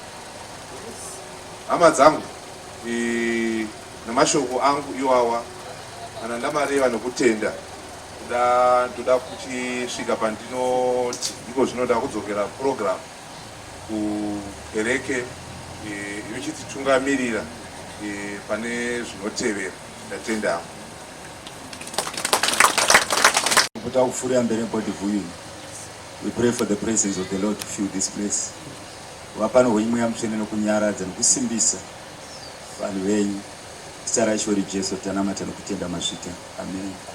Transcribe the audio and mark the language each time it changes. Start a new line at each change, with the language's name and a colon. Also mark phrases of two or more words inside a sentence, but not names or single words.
Shona: Hama dzangu namashoko angu iwawa, kana ndamareva nokutenda, ndoda kuchisvika pandinoti iko zvinoda kudzokera program kukereke inochititungamirira pane zvinotevera. Ndatenda.
English: We pray for the presence of the Lord to fill this place.
Shona: Wapano hweimweya mutsvene nokunyaradza nokusimbisa vanhu venyu. Zita raIshe Jesu tanamata nokutenda masvika. Amen.